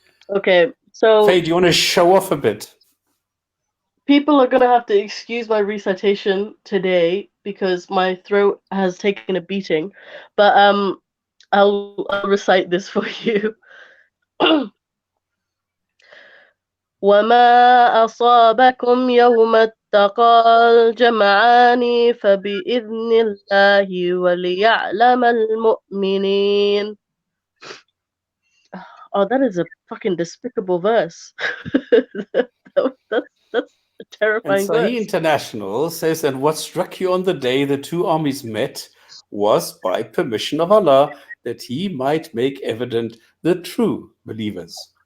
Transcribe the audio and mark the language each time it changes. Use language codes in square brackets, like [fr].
[en] Okay, so Faye, do you want to show off a bit? people are gonna have to excuse my recitation today because my throat has taken a beating. But I'll recite this for you. [ar] وما أصابكم يوم التقى الجمعان فبإذن الله وليعلم المؤمنين. [en] Oh, that is a fucking despicable verse. That's a And terrifying Sahih verse. International says that what struck you on the day the two armies met was by permission of Allah, that He might make evident the true believers.